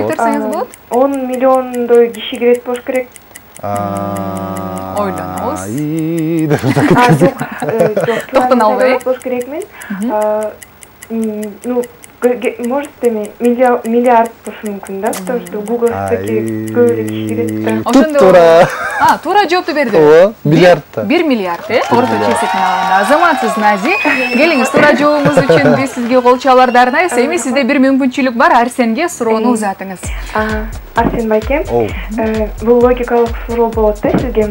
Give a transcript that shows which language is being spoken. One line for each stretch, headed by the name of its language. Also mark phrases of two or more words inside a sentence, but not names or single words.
Kyrgyz: Айтып берсеңиз болот. 10 миллиондой киши кирет болуш керек. Ойлонобуз. Токтон албай. Болуш керекмин.
Russian: Ну, может
Kyrgyz: эми миллиард болушу мүмкүн да,
Russian: потому что
Kyrgyz: Google-дагы көп киши кирет. Ошондо. Туура жоопту берди. Ооба, миллиардта. 1 миллиард, орточо эсептен алганда. Азаматсыз, Нази. Келиңиз, туура жообуңуз үчүн биз сизге кол чабууларды арнайбыз. Эми сизде бир мүмкүнчүлүк бар, Арсенге суроону узатыңыз. Арсен байке, бул логикалык суроо болот да сизге.